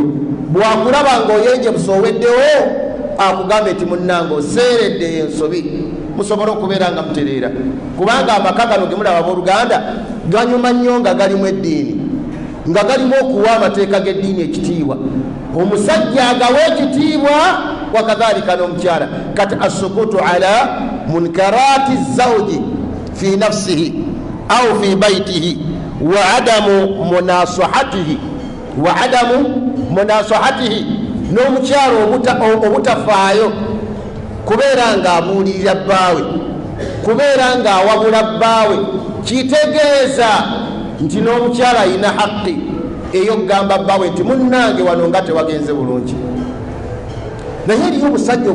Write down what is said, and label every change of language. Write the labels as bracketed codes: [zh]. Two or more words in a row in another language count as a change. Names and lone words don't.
[lg] bwakulaba ng'oyenje busoweddewo akugambe nti munnange oseeredde ensobi musobole okubeera nga mutereera kubanga amaka gano gemulaba abooluganda ganyuma nnyo nga galimu eddiini nga galimu okuwa amateeka g'eddiini ekitiibwa omusajja agawa ekitiibwa wakadhalika n'omukyala kati [ar] السكوت على منكرات زوجه في نفسه أو في بيته وعدم [lg] munasahatihi n'omukyalo obutafaayo kubeera ng'abuulirira bbaawe kubeera ng'awabula bbaawe kitegeeza nti n'omukyala alina haqqi ey'okugamba bbaawe nti munnange wano nga tewagenze bulungi naye eriyo obusajja